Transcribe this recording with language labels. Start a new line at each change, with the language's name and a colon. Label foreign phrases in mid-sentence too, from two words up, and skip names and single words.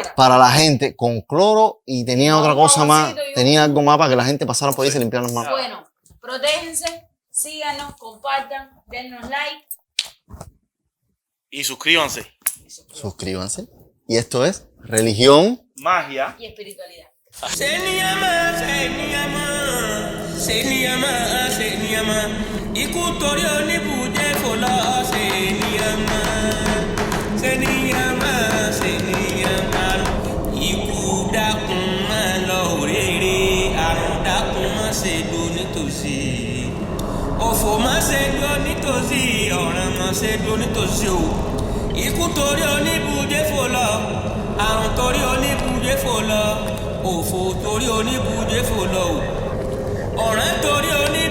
Spanish: para la gente con cloro y tenía No, otra cosa más, jaboncito y un- tenía algo más para que la gente pasara por ahí y se limpiara las manos? Bueno, protéjense, síganos, compartan, dennos like. Y suscríbanse. Suscríbanse. Y esto es Religión. Magia. Y espiritualidad.
Yoruba: Seniyama, ikutori onibuje fola seniyama, ikudakun ma lọ rere, àrùn dákun má ṣe dó nítòsí, òfò má ṣe dó nítòsí, ọ̀ràn má ṣe dó nítòsí o, ikú torí oníbùjẹ́ fò lọ, àrùn torí oníbùjẹ́ fò lọ, òfò torí oníbùjẹ́ fò lọ o, ọ̀ràn torí